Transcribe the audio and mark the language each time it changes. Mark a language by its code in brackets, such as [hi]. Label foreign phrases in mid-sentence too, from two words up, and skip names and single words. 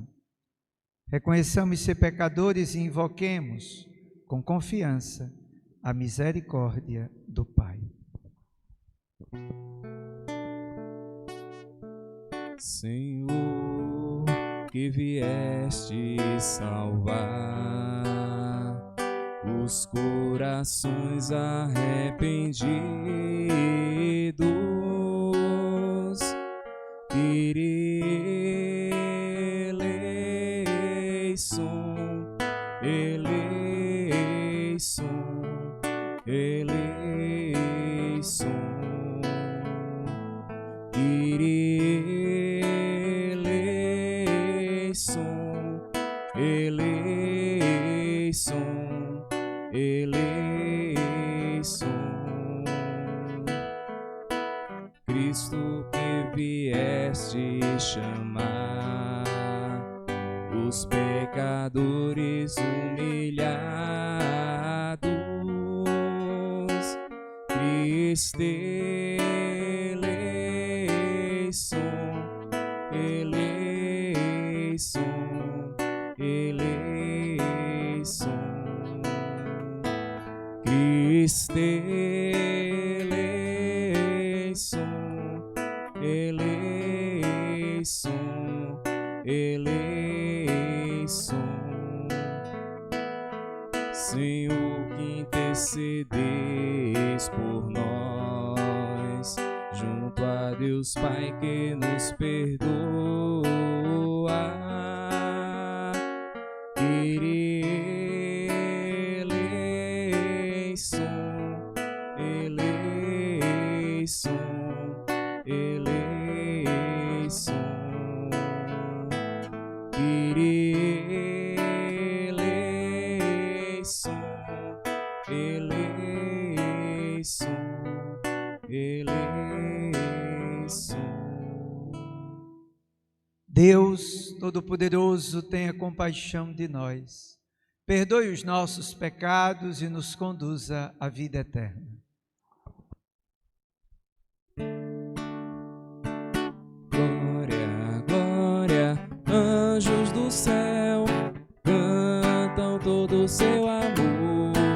[pt] Reconheçamos ser pecadores e invoquemos com confiança a misericórdia do Pai. Senhor, que vieste salvar os corações arrependidos. [el] Κύριε ελέησον, ελέησον, ελέησον. Κύριε ελέησον, ελέησον, ελέησον. [pt] Cristo que vieste chamar os pecadores humilhados. [el] Cristo ελέησον, ελέησον, ελέησον. Cristo ελέησον, ελέησον, eleição. [pt] Senhor, que intercedeis por nós, junto a Deus Pai que nos perdoa. [el] Κύριε ελέησον, ελέησον, eleição. Κύριε ελέησον, ελέησον, eleição. [pt] Deus Todo-Poderoso, tenha compaixão de nós, perdoe os nossos pecados e nos conduza à vida eterna. Glória, glória, anjos do céu, cantam todo o seu amor.